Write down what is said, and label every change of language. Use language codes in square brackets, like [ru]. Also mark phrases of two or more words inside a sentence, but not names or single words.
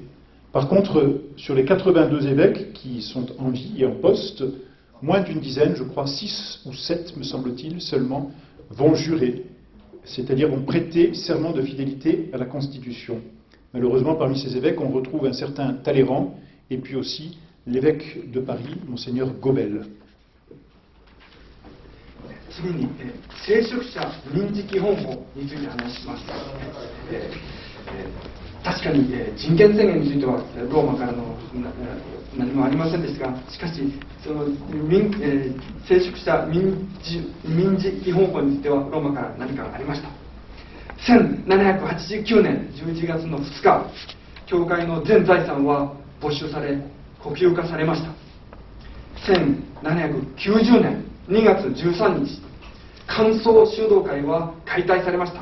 [fr] Par contre, sur les 82 évêques qui sont en vie et en poste, moins d'une dizaine, je crois 6 ou 7 me semble-t-il seulement, vont jurer, c'est-à-dire vont prêter serment de fidélité à la Constitution. Malheureusement, parmi ces évêques, on retrouve un certain Talleyrand et puis aussi l'évêque de Paris, Monseigneur Gobel. [ja] 次に、聖職者民事基本法について話します。確かに、人権宣言についてはローマからの何もありませんでしたが、しかしその聖職者民事基本法についてはローマから何かがありました。1789年11月の2日、教会の全財産は没収され国有化されました。1790年2月13日、関総修道会は解体されました。